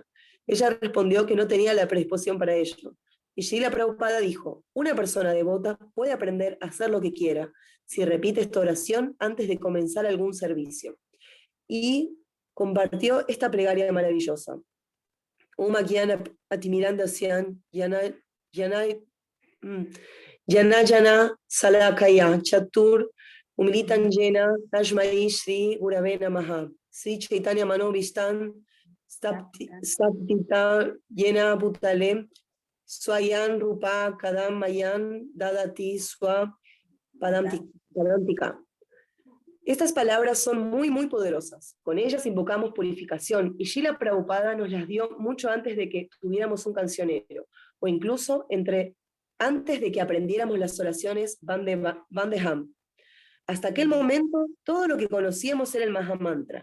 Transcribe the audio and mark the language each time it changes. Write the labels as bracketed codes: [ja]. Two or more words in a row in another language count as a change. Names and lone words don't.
[es] Ella respondió que no tenía la predisposición para ello. Y Srila Prabhupada dijo: una persona devota puede aprender a hacer lo que quiera si repite esta oración antes de comenzar algún servicio. Y compartió esta plegaria maravillosa. [sa] Uma Gyana Atimirandasyan Jana Salakaya Chatur Umilitan Jena Tajmai Shri Gurave Namaha Sri Chaitanya Manobishtan Saptita Jena Bhutale Swayan Rupa Kadam Mayan Dadati Swa Padamtika. [es] Estas palabras son muy, muy poderosas. Con ellas invocamos purificación y Srila Prabhupada nos las dio mucho antes de que tuviéramos un cancionero, o incluso antes de que aprendiéramos las oraciones Vandeham. Hasta aquel momento, todo lo que conocíamos era el Mahamantra.